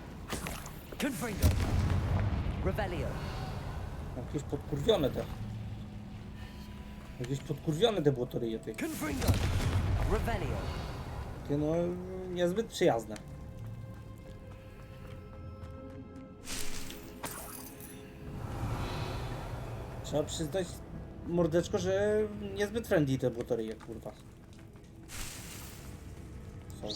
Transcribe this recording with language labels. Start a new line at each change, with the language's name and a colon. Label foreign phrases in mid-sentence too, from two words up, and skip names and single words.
Polish: Confringo. Revelio. Jakieś podkurwione te. Jakieś podkurwione te błotoryje tych. Confringo. Revelio. Takie no niezbyt przyjazne. Trzeba przyznać, mordeczko, że niezbyt friendly te błotoryje, kurwa. Są.